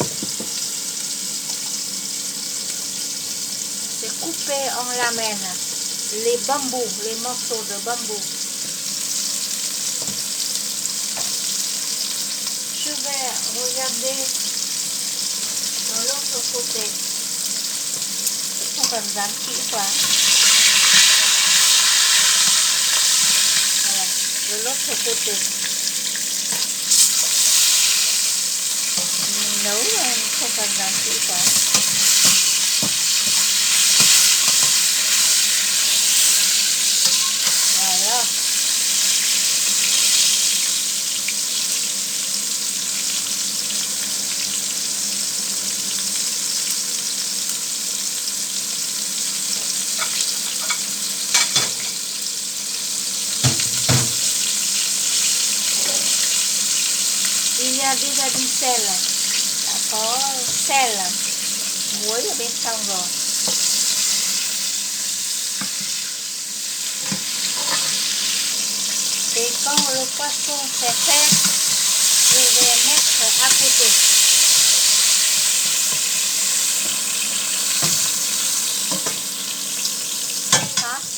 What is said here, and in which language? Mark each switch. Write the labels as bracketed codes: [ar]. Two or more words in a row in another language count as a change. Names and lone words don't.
[fr] C'est coupé en lamelles. Les bambous, les morceaux de bambou. Je vais regarder de l'autre côté. [vi] Không cần dán kỹ quá. [fr] Voilà, de l'autre côté. [vi] Nấu không cần dán kỹ quá. [fr] Voilà. Il y a déjà du sel. [vi] Đã có sel, muối ở bên trong rồi. [fr] Et quand le poisson c'est fait, je vais mettre à côté. Ça.